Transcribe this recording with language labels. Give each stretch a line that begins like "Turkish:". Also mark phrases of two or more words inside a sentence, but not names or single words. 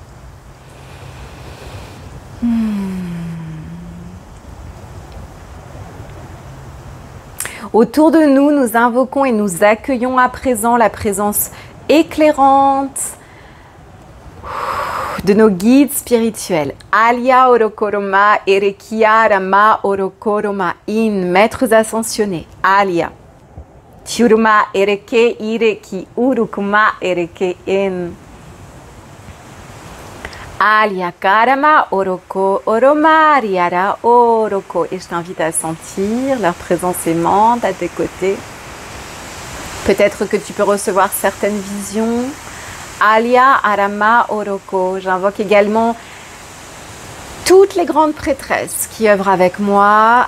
French: Autour de nous, nous invoquons et nous accueillons à présent la présence éclairante de nos guides spirituels. Alia Orokoroma Erekia Rama Orokoroma In, maîtres ascensionnés. Alia Tiuruma Ereke Ireki Urukuma Ereke In. Alia Karama Oroko Oroma Riara Oroko. Et je t'invite à sentir leur présence aimante à tes côtés. Peut-être que tu peux recevoir certaines visions. Alia Arama Oroko. J'invoque également toutes les grandes prêtresses qui œuvrent avec moi.